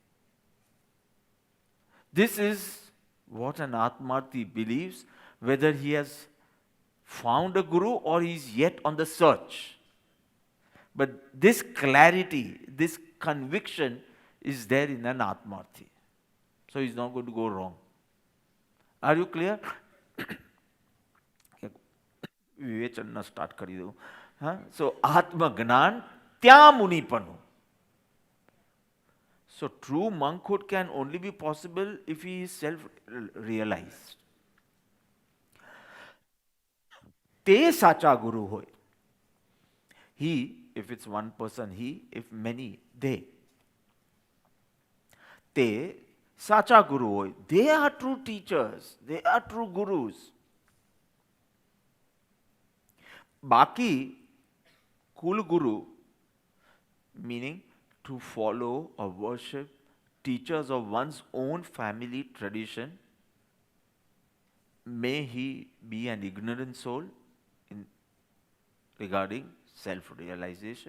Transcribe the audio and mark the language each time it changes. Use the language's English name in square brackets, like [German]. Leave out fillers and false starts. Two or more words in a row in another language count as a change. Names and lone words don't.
[English] This is what an Atmarthi believes, whether he has found a guru or he is yet on the search. But this clarity, this conviction is there in an Atmarthi. So he's not going to go wrong. Are you clear? [Gujarati] વિવેચનના સ્ટાર્ટ કરી દઉં. So આત્મજ્ઞાન ત્યાં મુનિપનું. [English] So true monkhood can only be possible if he is self-realized. [Gujarati] તે સાચા ગુરુ હોય. [English] He, if it's one person, he, if many, they. [Gujarati] તે સાચા ગુરુ હોય. [English] They are true teachers. They are true gurus. Baki, Kul Guru, meaning to follow or worship teachers of one's own family tradition, may he be an ignorant soul regarding self-realization.